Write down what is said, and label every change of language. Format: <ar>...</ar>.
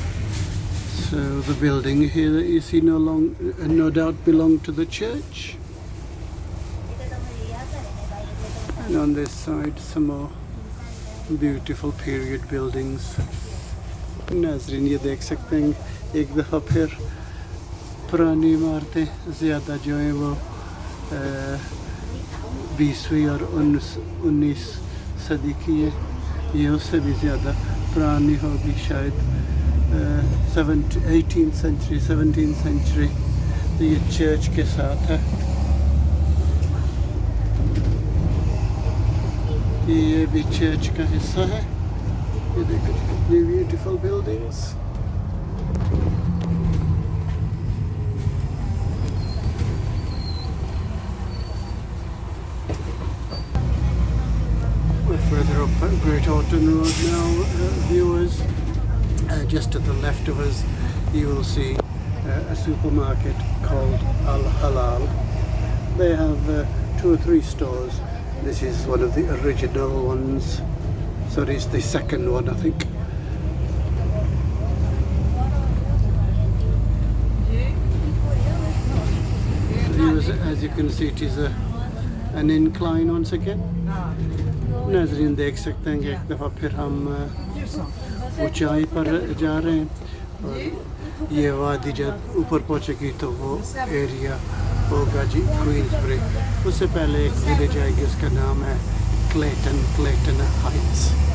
<en>So the building here that you see no doubt belonged to the church. And on this side some more beautiful period buildings.</en> <hi>नाज़रीन ये देख सकते हैं एक दफ़ा फिर पुरानी इमारतें ज़्यादा जो हैं वो 20वीं और 19 सदी की है, ये उससे भी ज़्यादा पुरानी होगी शायद</hi> <en>18th century 17th century.</en> <hi>तो ये चर्च के साथ है, ये भी चर्च का हिस्सा है.</hi> <en>You look at the beautiful buildings. We're further up at Great Horton Road now, viewers. Just to the left of us you will see a supermarket called Al Halal. They have 2 or 3 stores. This is one of the original ones. So it's the second one, I think. As you can see, it is an incline once again.</en> <hi>नाज़रीन देख सकते हैं कि एक दफ़ा फिर हम ऊंचाई पर जा रहे हैं, और ये वादी जब ऊपर पहुंचेगी तो वो एरिया होगा जी क्वींसबरी. उससे पहले एक विलेज आएगी, उसका नाम है Clayton Heights.</hi>